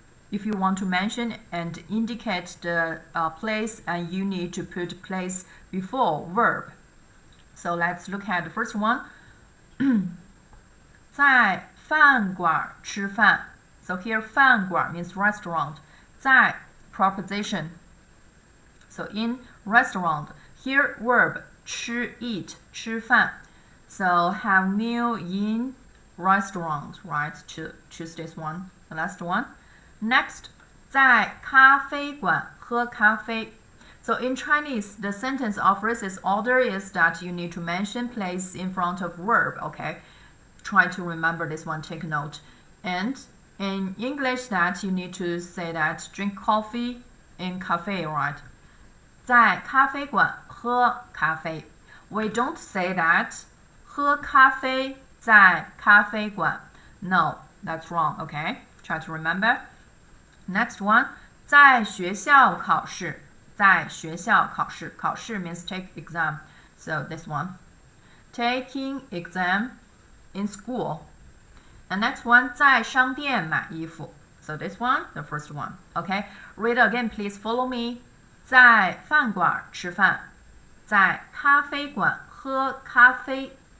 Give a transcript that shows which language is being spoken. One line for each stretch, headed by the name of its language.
English: If you want to mention and indicate the place, and you need to put place before verb. So let's look at the first one.
Chinese: 在饭馆吃饭.
English: So here 饭馆 means restaurant. 在 preposition. So in restaurant. Here verb 吃 eat 吃饭. So have meal in restaurant, right? Choose this one. The last one. Next,
Chinese: 在咖啡馆喝咖啡.
English: So in Chinese, the sentence or phrases order is that you need to mention place in front of verb, okay? Try to remember this one, take note. And in English, that you need to say that drink coffee in cafe, right?
Chinese: 在咖啡馆喝咖啡.
English: We don't say that
Chinese: 喝咖啡在咖啡馆.
English: No, that's wrong, okay? Try to remember.
Chinese: Next one, 在学校考试. 在学校考试.
English: 考试 means take exam. So this one. Taking exam in school. And next one,
Chinese: 在商店买衣服.
English: So this one, the first one. Okay, read again, please follow me.
Chinese: 在饭馆吃饭.在咖啡馆喝咖啡.